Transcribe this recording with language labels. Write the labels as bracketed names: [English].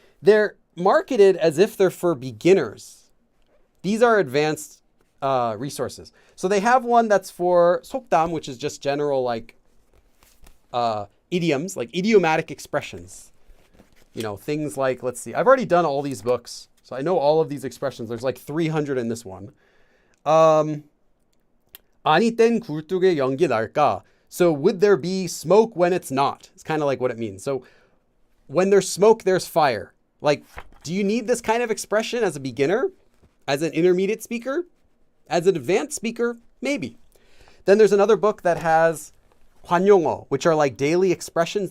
[English] They're marketed as if they're for beginners. These are advanced resources. So they have one that's for 속담, which is just general like idioms, like idiomatic expressions. You know, things like, let's see, I've already done all these books, so I know all of these expressions. There's like 300 in this one. [Korean] 아니 땐 굴뚝에 연기 날까? [English] So would there be smoke when it's not? It's kind of like what it means. So when there's smoke, there's fire. Like, do you need this kind of expression as a beginner? As an intermediate speaker? As an advanced speaker? Maybe. Then there's another book that has 관용어, which are like daily expressions.